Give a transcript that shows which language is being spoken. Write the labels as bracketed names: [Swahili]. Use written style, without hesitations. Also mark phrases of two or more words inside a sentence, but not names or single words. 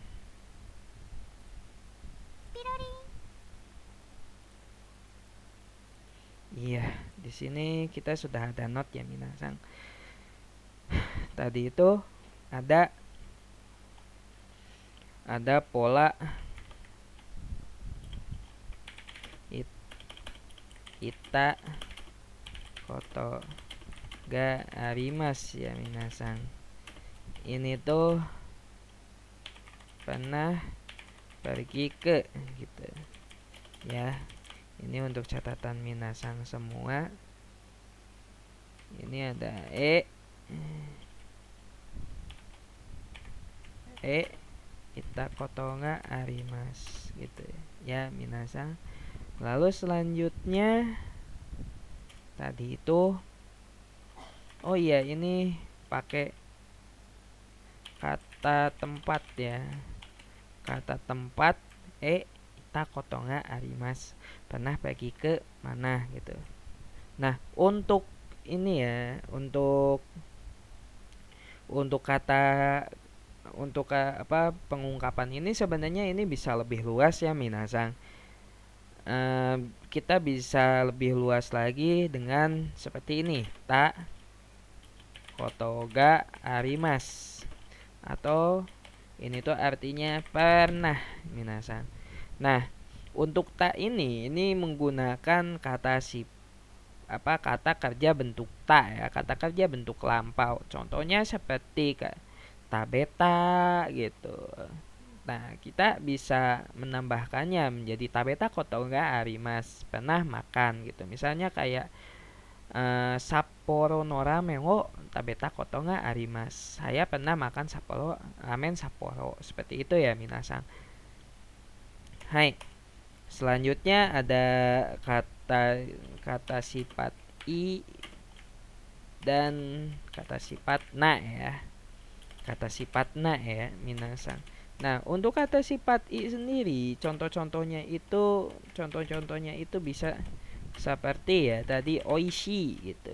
[Indonesian] Iya, di sini kita sudah ada note ya minasang. Tadi itu ada pola [Japanese] いたことがあります [Indonesian] ya minasang. Ini tuh pernah pergi ke gitu ya. Ini untuk catatan minasang semua. Ini ada [Japanese] いたことがあります [Indonesian] gitu ya minasang. Lalu selanjutnya tadi itu, oh iya, ini pakai kata tempat ya. Kata tempat [Japanese] いたことがあります, [Indonesian] pernah pergi ke mana gitu. Nah, untuk ini ya, untuk pengungkapan ini sebenarnya ini bisa lebih luas ya minasang. kita bisa lebih luas lagi dengan seperti ini, [Japanese] たことがあります, [Indonesian] atau ini tuh artinya pernah, minasan. Nah, untuk ta ini menggunakan kata kata kerja bentuk ta ya, kata kerja bentuk lampau. Contohnya seperti tabeta gitu. Nah, kita bisa menambahkannya menjadi [Japanese] 食べたことがあります, [Indonesian] pernah makan gitu. Misalnya kayak [Japanese] 札幌のラーメンを食べたことがあります. [Indonesian] Saya pernah makan ramen Sapporo. Seperti itu ya, minasan. Hai. Selanjutnya ada kata sifat i dan kata sifat na ya. Kata sifat na ya, minasan. Nah, untuk kata sifat i sendiri, contoh-contohnya itu bisa seperti ya tadi oishi gitu.